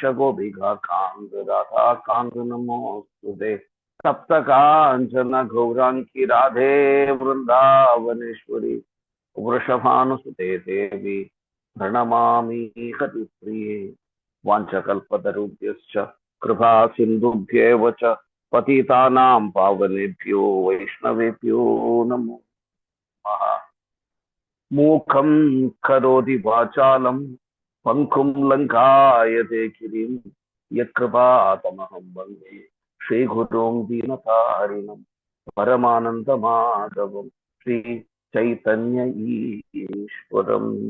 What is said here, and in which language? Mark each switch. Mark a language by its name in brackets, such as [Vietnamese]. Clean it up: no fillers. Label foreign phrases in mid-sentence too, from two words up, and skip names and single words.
[Sanskrit] गोपिका कान्त राधा कान्त नमोस्तुते सप्तकाञ्चन गौराङ्गि राधे वृन्दावनेश्वरि वृषभानुसुते देवि प्रणमामि हरिप्रिये वाञ्छकल्पतरुभ्यश्च कृपा सिन्धुभ्येव च पतितानां पावनेभ्यो वैष्णवेभ्यो नमो नमः. मूखं करोति वाचालं पङ्कुं लङ्कायते गिरिं यत्कृपातमहं वन्दे श्रीगुरुं दीनतारिणं परमानन्दमाधवं श्री चैतन्य ईश्वरं.